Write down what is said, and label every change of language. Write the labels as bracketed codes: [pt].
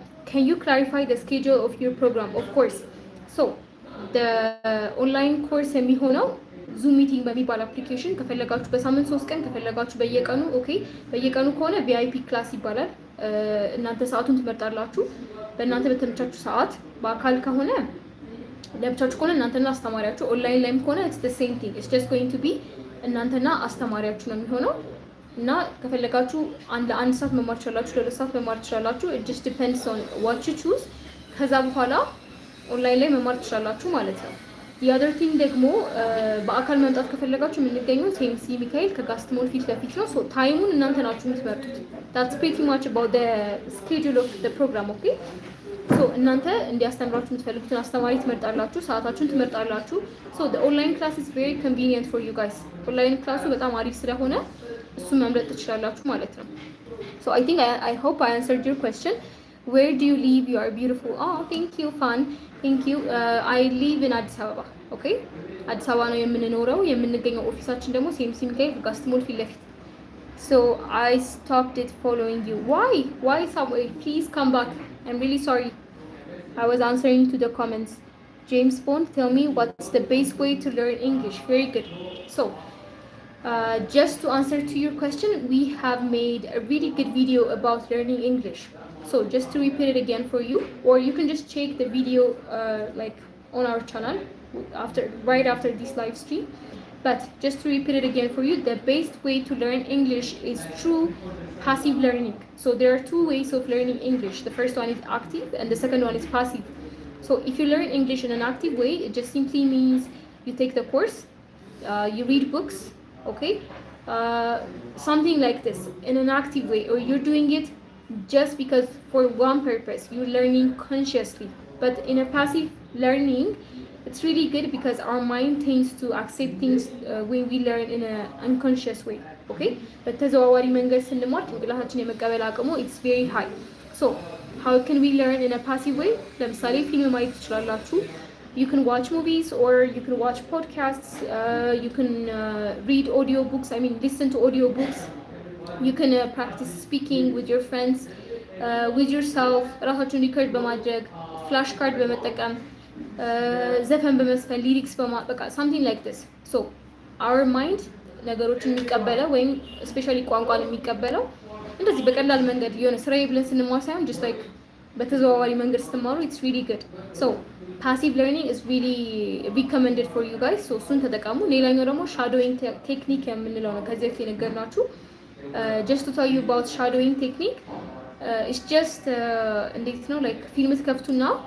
[en] Can you clarify the schedule of your program? Of course. So, the online course [am] የሚሆነው ዙም ሚቲንግ በሚባል አፕሊኬሽን ከፈለጋችሁ በሳምንት 3 ቀን ከፈለጋችሁ በየቀኑ ኦኬ በየቀኑ ከሆነ ቪአይፒ ክላስ ይባላል። እናንተ ሰዓቱን ትመርጣላችሁ በእናንተ በተመቻችሁ ሰዓት። በአካል ከሆነ ለብቻችሁ ከሆነ እናንተና አስተማሪያችሁ፣ ኦንላይን ላይም ከሆነ [en] it's the same thing. It's just going to be [am] እናንተና አስተማሪያችሁ ነው የሚሆነው እና ከፈለጋችሁ አንድ ሰዓት መማር ትችላላችሁ፣ ለሁለት ሰዓት መማር ትችላላችሁ። [en] it just depends on what you choose። [am] ከዛ በኋላ ኦንላይን ላይ መማር ትችላላችሁ ማለት ነው። [en] the other thing [am] ደግሞ በአካል መምጣት ከፈለጋችሁ የምንገኘው ሴምሲ ሚካኤል ከጋስትሞል ፊት ለፊት ነው። so ታይሙን እናንተ ናችሁ የምትመርጡት። [en] that's pretty much about the schedule of the program. okay, so [am] እናንተ እንዲያስተምራችሁ የምትፈልጉትን አስተማሪ ትመርጣላችሁ፣ ሰዓታችሁን ትመርጣላችሁ። [en] so the online class is very convenient for you guys. [am] ኦንላይን ክላሱ በጣም አሪፍ ስለሆነ እሱን መምረጥ ትችላላችሁ ማለት ነው። [en] so I think I hope I answered your question. Where do you live? You are beautiful. Oh, thank you, Fan. Thank you. I live in Addis Ababa. Okay? [am] Addis Ababa ነው የምንኖረው። የምንገኘው ኦፊሳችን ደግሞ ሴምሲ ሚካኤል ጋስትሞል ፊት ለፊት። [en] So I stopped it following you. Why Subway? Please come back. I'm really sorry. I was answering to the comments. James Bond, tell me what's the best way to learn English. Very good. So just to answer to your question, we have made a really good video about learning English. So just to repeat it again for you, or you can just check the video like on our channel right after this live stream. But just to repeat it again for you, the best way to learn English is through passive learning. So there are two ways of learning English. The first one is active and the second one is passive. So if you learn English in an active way, it just simply means you take the course, you read books, okay? Something like this in an active way, or you're doing it just because for one purpose, you're learning consciously. But in a passive learning, it's really good because our mind tends to accept things when we learn in an unconscious way. Okay? [am] But ተዘዋዋሪ መንገድ ስንማር ጭንቅላታችን የመቀበል አቅሙ [en] it's very high. So how can we learn in a passive way? [am] ለምሳሌ ፊልም ማየት ትችላላችሁ. [en] You can watch movies or you can watch podcasts. You can read audiobooks. I mean, listen to audiobooks. You can practice speaking with your friends, with yourself. [am] ራሳችሁን ሪከርድ በማድረግ ፍላሽ ካርድ በመጠቀም ዘፈን በመስፈን ሊሪክስ በቃ [en] something like this. So our mind [am] ነገሮችን የሚቀበለው ወይም ስፔሻሊ ቋንቋን የሚቀበለው እንደዚህ በቀላል መንገድ የሆነ ስራዬ ብለን ስንማር ሳይሆን [en] just like [am] በተዘዋዋሪ መንገድ ስትማሩ [en] it's really good. So passive learning is really recommended for you guys. So [am] እሱን ተጠቀሙ። ሌላኛው ደግሞ [en] shadowing technique [am] የምንለው ነው ከዚህ በፊት የነገርናችሁ። [en] Just to tell you about shadowing technique, it's just [am] እንዴት ነው [en] like [am] ፊልም ትከፍቱና